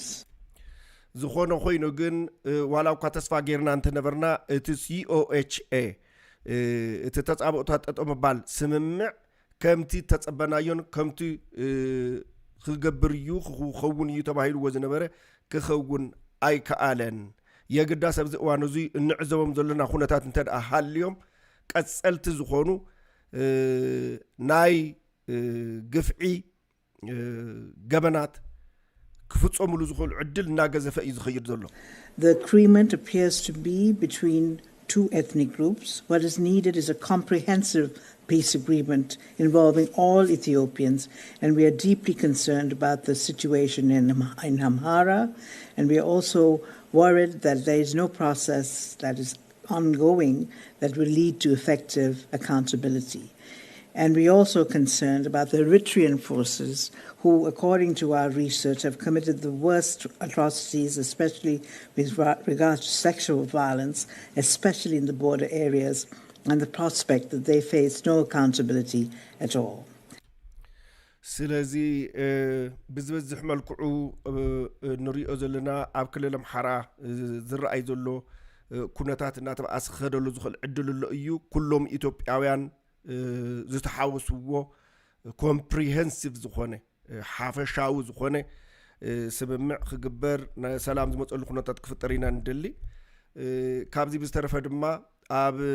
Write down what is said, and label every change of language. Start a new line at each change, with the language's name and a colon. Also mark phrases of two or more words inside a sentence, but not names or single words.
Tigrinya: ዝኾነ ኮይኑ ግን ዋላው ከተስፋ ጌርና እንተነበርና እቲ COHA እቲ ተጻብኦታት ጠጠመባል ስምምዕ ከምቲ ተጸበናዮን ከምቲ ክገብርዩ ክኸውን እዩ ተባሂሉ ወዝነበረ ክኸውን ኣይከኣለን የግዳ ሰብዚ እዋን እዚ እንዕዘቦም ዘለና ኩነታት እንተዳ ሃልዮም ቀጸልቲ ዝኾኑ ናይ ግፍዒ ገበናት ክፍጾሙሉ ዝኽእሉ ዕድል እናገዘፈ እዩ ዝኸይድ ዘሎ
English: The agreement appears to be between two ethnic groups. What is needed is a comprehensive peace agreement involving all Ethiopians, and we are deeply concerned about the situation in Amhara, and we are also worried that there is no process that is ongoing that will lead to effective accountability. And we are also concerned about the Eritrean forces who, according to our research, have committed the worst atrocities, especially with regard to sexual violence, especially in the border areas, and the prospect that they face no accountability at all.
Tigrinya: ስለዚ ብዝበዝሕ መልክዑ ንሪኦ ዘለና ኣብ ክልል ኣምሓራ ዝረኣይ ዘሎ ኩነታት እናተባኣሰ ክኸደሉ ዝኽእል ዕድል ኣሎ እዩ ኩሎም ኢትዮጵያውያን ዝተሓወስዎ ኮምፕሪሄንሲቭ ዝኾነ ሓፈሻዊ ዝኾነ ስምምዕ ክግበር ሰላም ዝመፀሉ ኩነታት ክፍጠር ኢና ንደሊ ካብዚ ብዝተረፈ ድማ ኣብ